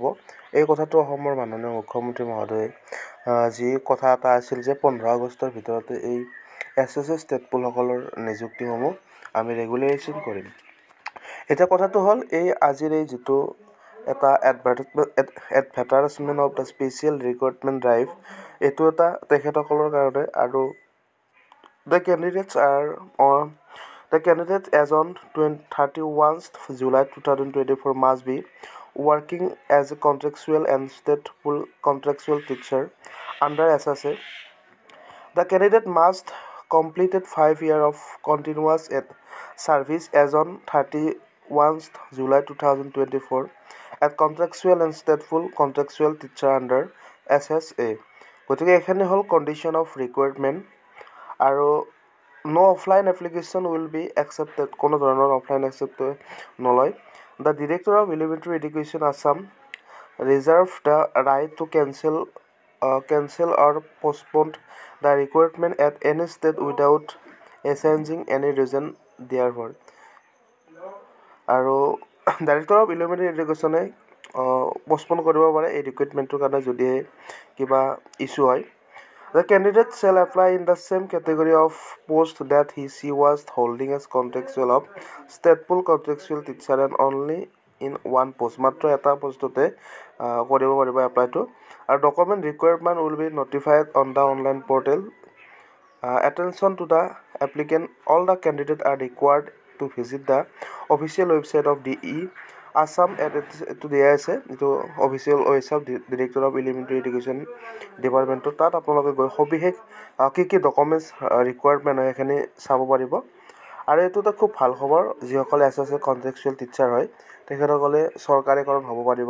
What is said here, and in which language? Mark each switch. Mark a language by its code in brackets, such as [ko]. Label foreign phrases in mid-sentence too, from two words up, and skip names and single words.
[as] এই কথাটো অসমৰ মাননীয় মুখ্যমন্ত্ৰী মহোদয়ে যি কথা এটা আছিল যে 15 আগষ্টৰ ভিতৰতে এই SSA ষ্টেট পুলসকলৰ নিযুক্তিসমূহ আমি ৰেগুলেশ্যন কৰিম। এতিয়া কথাটো হ'ল আজিৰ এই যিটো এটা [en] advertisement of the special recruitment drive, [as] এইটো এটা তেখেতসকলৰ কাৰণে। [en] আৰু the candidate as on 31 July 2024 must be working as a contractual and stateful contractual teacher under SSA. The candidate must completed 5 years of continuous service as on 31 July 2024 as contractual and stateful contractual teacher under SSA. [as] গতিকে এখানে হ'ল [en] condition of requirement. আৰু no offline application will be accepted, [as] কোনো ধৰণৰ [en] offline accept নলয়। The Director of Elementary Education Assam reserve the right to cancel or postpone the requirement at any state without assigning any reason therefore. [as] আৰু [en] Director of Elementary Educationে [as] পষ্টপন কৰিব পাৰে এই ৰিক্ৰুইটমেণ্টটোৰ কাৰণে যদিহে কিবা ইছ্যু হয়। [en] The candidate shall apply in the same category of post that she was holding as contractual of stateful contractual teacher and only in one post. [as] মাত্ৰ এটা পষ্টতে কৰিব পাৰিব এপ্লাইটো। [en] আৰু document requirement will be notified on the online portal. Attention to the applicant. All the candidates are required to visit the official website of DE Assam [as] এইটো দিয়া আছে, যিটো [en] official website director of elementary education departmentৰ। [as] তাত আপোনালোকে গৈ সবিশেষ কি [en] documents requirement [as] হয় সেইখিনি চাব পাৰিব। আৰু এইটো এটা খুব ভাল খবৰ, যিসকলে SSA [en] contractual teacher [as] হয় তেখেতসকলে চৰকাৰীকৰণ হ'ব পাৰিব।